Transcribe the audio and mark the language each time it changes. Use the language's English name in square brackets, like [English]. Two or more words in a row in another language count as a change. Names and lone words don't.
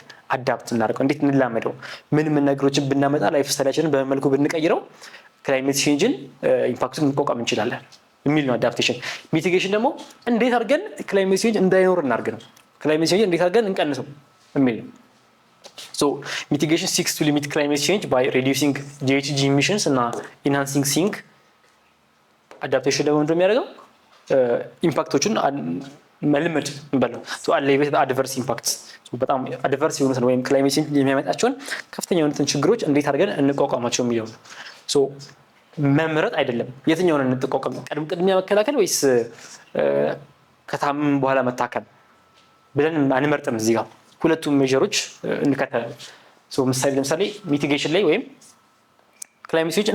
[Amharic] አዳፕት እናድርገው፣ እንዴት እንላመደው፣ ምን ነገሮችን ብናመጣ [English] life style [Amharic] በመልኩ ብንቀይረው [English] climate change impact [Amharic] መቋቋም እንችላለን የሚል ነው አዳፕቴሽን። ሚቲጌሽን ደግሞ እንዴት አድርገን [English] climate change [Amharic] እንዳይኖር እናድርግ ነው። [English] climate change [Amharic] እንዴት አድርገን እንቀንሰው የሚል ነው። ሶ ሚቲጌሽን [English] seeks to limit climate change by reducing GHG emissions [Amharic] እና [English] enhancing sink። [Amharic] አዳፕቴሽን ደግሞ እንደሚያደርገው ኢምፓክቶቹን መልመድ እንበለው ሶ [English] alleviate the adverse impacts። [Amharic] በጣም አድቨርስ የሆኑትን ወይም ክላይሜት ቼንጅ የሚያመጣቸውን ከፍተኛ የሆኑትን ችግሮች እንዴት አድርገን እንቋቋማቸው የሚለው ነው። ሶ መምረጥ አይደለም የትኛውን እንጠቋቋም፣ ቅድሚያ መከላከል ወይስ ከታመም በኋላ መታከም ብለን አንመርጥም። እዚህ ጋር ሁለቱም ሜጀሮች እንከተላለን። ሶ ለምሳሌ ሚቲጌሽን ላይ ወይም [English] climate change